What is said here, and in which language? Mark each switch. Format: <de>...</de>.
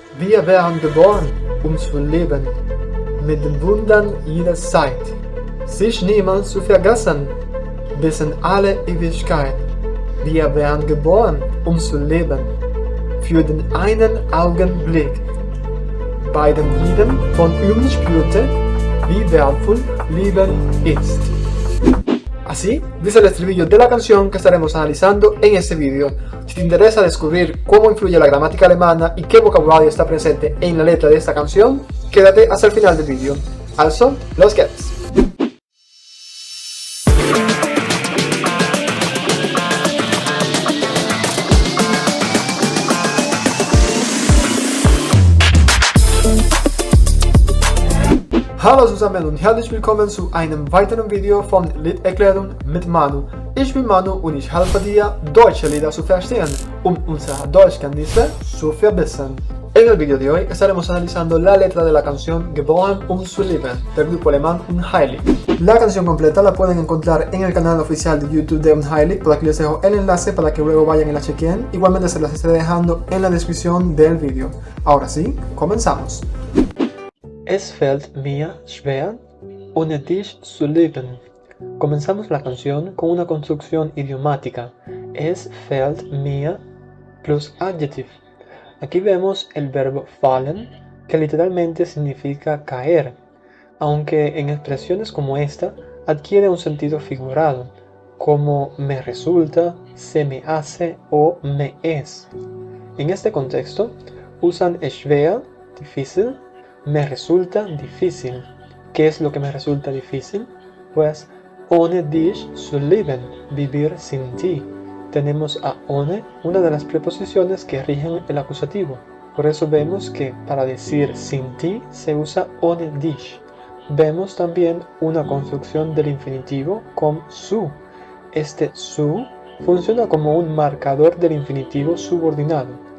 <de>Wir werden geboren, zu leben, mit den Wundern jeder Zeit, sich niemals zu vergessen, bis in alle Ewigkeit. Wir werden geboren, zu leben, für den einen Augenblick. Bei dem jedem von uns spürte, wie wertvoll Leben ist.</de> <es>Así dice el estribillo de la canción que estaremos analizando en este video. Si te interesa descubrir cómo influye la gramática alemana y qué vocabulario está presente en la letra de esta canción, quédate hasta el final del video.</es> <de>Also, los geht's! Hallo zusammen und herzlich willkommen zu einem weiteren Video von Liederklärung mit Manu. Ich bin Manu und ich helfe dir, deutsche Lieder zu verstehen, unsere Deutschkenntnisse zu verbessern.</de> <es>En el vídeo de hoy estaremos analizando la letra de la canción Geboren zu leben del grupo alemán Unheilig. La canción completa la pueden encontrar en el canal oficial de YouTube de Unheilig, por aquí les dejo el enlace para que luego vayan y la chequen, igualmente se las estaré dejando en la descripción del vídeo. Ahora sí, comenzamos.</es> <de>Es fällt mir schwer, ohne dich zu leben.</de> <es>Comenzamos la canción con una construcción idiomática.</es> <de>Es fällt mir</de> <en>plus adjective.</en> <es>Aquí vemos el verbo fallen, que literalmente significa caer, aunque en expresiones como esta adquiere un sentido figurado, como me resulta, se me hace o me es. En este contexto usan schwer, difícil, me resulta difícil. ¿Qué es lo que me resulta difícil? Pues</es> <de>ohne dich zu leben,</de> <es>vivir sin ti. Tenemos a ohne, una de las preposiciones que rigen el acusativo. Por eso vemos que para decir sin ti se usa</es> <de>ohne dich.</de> <es>Vemos también una construcción del infinitivo con su. Este su funciona como un marcador del infinitivo subordinado.</es>